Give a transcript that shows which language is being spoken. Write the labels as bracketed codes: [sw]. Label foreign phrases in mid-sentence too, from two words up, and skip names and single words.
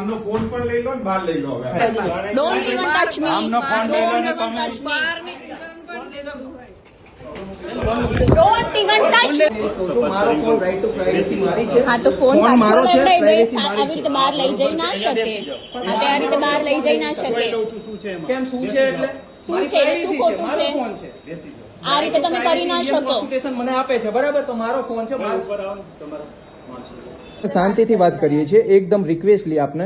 [gu] આમનો ફોન પણ લઈ લો ને બહાર લઈ લો હવે [en] Don't even touch me. [gu] આમનો ફોન લઈ લો ને [en] Don't [gu] તમે [en] touch me. Don't even touch me. [gu] મારો ફોન [en] right to privacy [gu] મારી છે. હા તો ફોન ફોન મારો છે, privacy મારી આવી રીતે બહાર લઈ જઈ ના શકે. હા તે આ રીતે બહાર લઈ જઈ ના શકે. કેમ શું છે એટલે શું મારી છે? privacy શું છે, ખોટું મારો છે? ફોન છે. આ રીતે તમે કરી ના શકો. કોન્સ્ટિટ્યુશન મને આપે છે બરાબર, તો મારો ફોન છે. શાંતિથી વાત કરીએ છીએ, એકદમ રિક્વેસ્ટલી આપને